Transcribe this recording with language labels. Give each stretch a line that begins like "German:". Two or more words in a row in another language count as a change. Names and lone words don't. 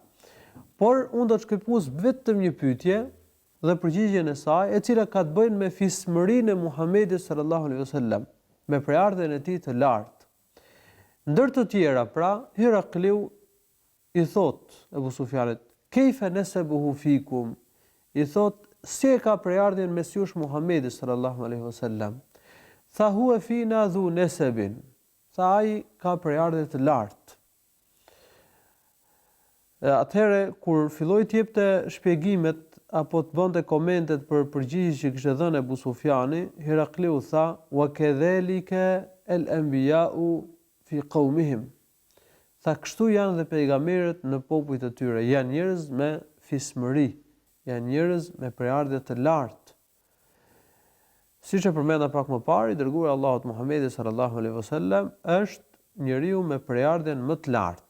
Albanian: Por unë do të shkëpuz vetëm një pyetje dhe përgjigjen e saj, e cila ka të bëjë me fismërinë e Muhamedit
Arabic: صلى الله عليه وسلم,
Albanian: me prejardhjen e tij të lartë. Ndër të tjera, pra, Herakliu i thot Ebu Sufjanit,
Arabic: "كيف نسبه فيكم?"
Albanian: I thot, si e ka prejardhjen mes jush Muhamedi
Arabic: صلى الله عليه وسلم? Tha, "هو فينا ذو نسب."
Albanian: Tha, ai ka prejardhje të lartë. Atëherë kur filloi të jepte shpjegimet apo të bënte komentet për përgjigjet që kishte dhënë Ebu Sufjani, Herakliu tha:
Arabic: "وكذلك الأنبياء في قومهم."
Albanian: Tha, kështu janë dhe pejgamberët në popujt e tyre, janë njerëz me fismëri, janë njerëz me prejardhje të lartë. Siç e përmenda pak më parë, i dërguari Allahut Muhamedi
Arabic: صلى الله عليه وسلم
Albanian: është njeriu me prejardhjen më të lartë.